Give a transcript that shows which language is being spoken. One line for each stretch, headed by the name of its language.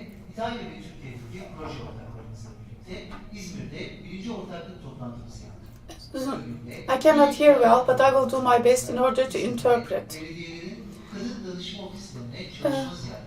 Turkish: İtalya ve Türkiye'deki proje ortaklarımızla birlikte İzmir'de birinci ortaklık toplantımızı yaptık.
English: I cannot hear well, but I will do my best in order to interpret.
Turkish: Belediyelerin kadın danışma ofislerine çalışmamız